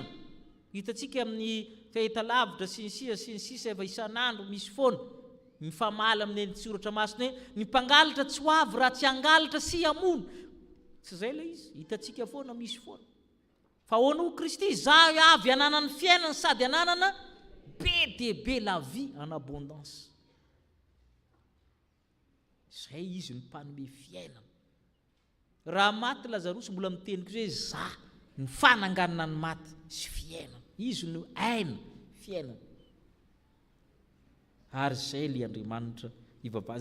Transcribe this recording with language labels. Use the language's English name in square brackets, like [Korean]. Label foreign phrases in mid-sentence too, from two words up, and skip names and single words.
[Malagasy] Hitantsika amin'ny fahitalavitra sy ny sisa efa isan'andro misy foana mifamaly amin'ny tsoratra masina hoe ny mpangalatra tsy ho avy raha tsy hangalatra sy hamono. Tsy zay le izy, hitantsika foana misy foana. Fa ahoana ho Kristy, zaho avy hananany fiainana sady hananana be dia be [French] la vie en abondance. [Malagasy] Zay izy ny mpanome fiainana. Raha maty Lazarosy mbola miteny koa hoe za ny fananganana ny maty sy fiainana. Izy no aina fiainana. Ary zay le Andriamanitra ivava.